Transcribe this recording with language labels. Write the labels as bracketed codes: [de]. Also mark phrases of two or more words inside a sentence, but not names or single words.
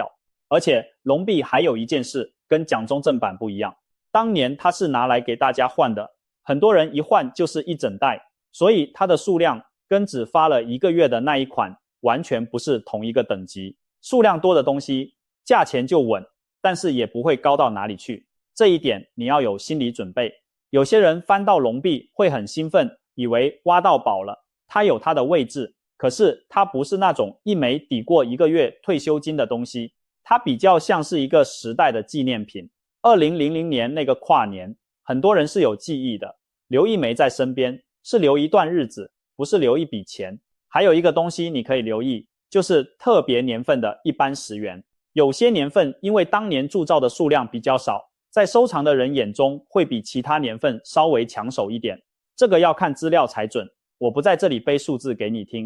[zh] 而且龍幣還有一件事跟蔣中正版不一樣，當年它是拿來給大家換的，很多人一換就是一整袋，所以它的數量跟只發了1個月的那一款完全不是同一個等級。數量多的東西價錢就穩，但是也不會高到哪裡去，這一點你要有心理準備。有些人翻到龍幣會很興奮，以為挖到寶了，它有它的位置，可是它不是那種一枚抵過1個月退休金的東西，它比較像是一個時代的紀念品。2000年那個跨年， 很多人是有記憶的，留一枚在身邊，是留一段日子，不是留一筆錢。還有一個東西你可以留意，就是特別年份的一般10元。有些年份因為當年鑄造的數量比較少，在收藏的人眼中會比其他年份稍微搶手一點。這個要看資料才準，我不在這裡背數字給你聽。